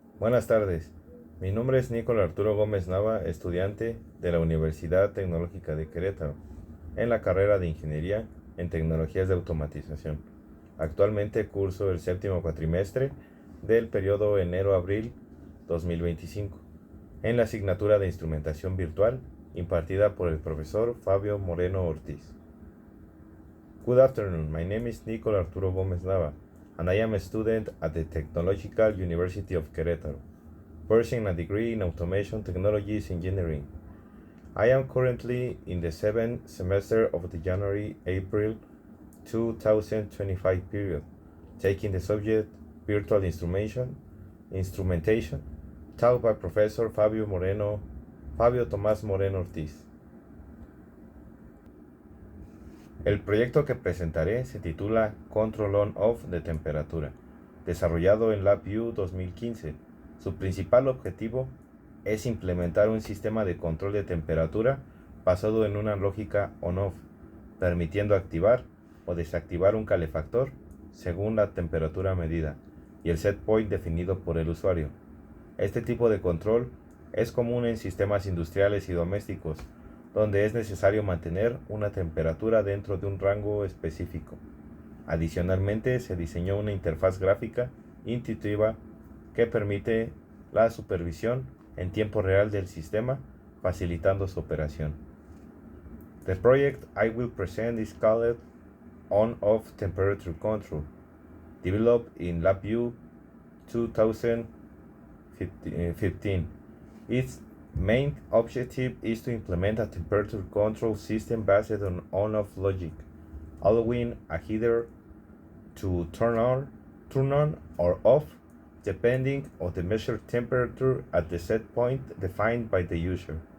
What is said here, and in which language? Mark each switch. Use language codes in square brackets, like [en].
[es] Buenas tardes, mi nombre es Nicolás Arturo Gómez Nava, estudiante de la Universidad Tecnológica de Querétaro, en la carrera de Ingeniería en Tecnologías de Automatización. Actualmente curso el séptimo cuatrimestre del periodo enero-abril 2025, en la asignatura de Instrumentación Virtual impartida por el profesor Fabio Moreno Ortiz. [en] Good afternoon, my name is Nicolás Arturo Gómez Nava, and I am a student at the Technological University of Querétaro, pursuing a degree in Automation Technologies Engineering. I am currently in the 7th semester of the January-April 2025 period, taking the subject Virtual Instrumentation, taught by Professor Fabio Tomás Moreno Ortiz. [es] El proyecto que presentaré se titula Control On-Off de temperatura, desarrollado en LabVIEW 2015. Su principal objetivo es implementar un sistema de control de temperatura basado en una lógica on-off, permitiendo activar o desactivar un calefactor según la temperatura medida y el set point definido por el usuario. Este tipo de control es común en sistemas industriales y domésticos, donde es necesario mantener una temperatura dentro de un rango específico. Adicionalmente, se diseñó una interfaz gráfica intuitiva que permite la supervisión en tiempo real del sistema, facilitando su operación. [en] The project I will present is called On-Off Temperature Control, developed in LabVIEW 2015. Its main objective is to implement a temperature control system based on on-off logic, allowing a heater to turn on or off depending on the measured temperature at the set point defined by the user.